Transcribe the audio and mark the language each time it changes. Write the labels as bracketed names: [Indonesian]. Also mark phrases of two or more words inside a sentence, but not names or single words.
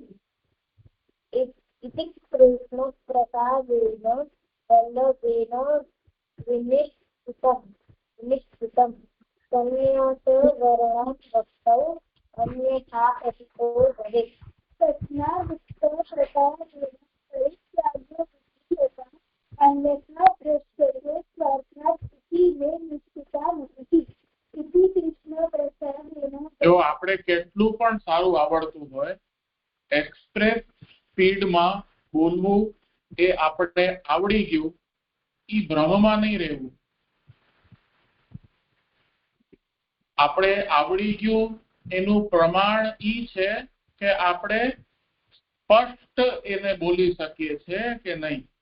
[Sanskrit] इति कृष्णप्रसादेन वल्लभेन विनिश्चितं संन्यासवर्णं भक्तौ अन्यथा पतितो भवेत्। तस्माद् उक्तप्रकारेण परित्यागो विधीयताम् अन्यथा भ्रश्यते स्वार्थात् इति मे निश्चिता मतिः। इति कृष्णप्रसादेन [Gujarati] જો આપણે કેટલું પણ સારું આવડતું હોય એક્સપ્રેસ સ્પીડમાં બોલવું એ આપણે આવડી ગયું ઈ ભ્રમમાં નહીં રહેવું. આપણે આવડી ગયું એનું પ્રમાણ ઈ છે કે આપણે સ્પષ્ટ એને બોલી શકીએ છે કે નહીં.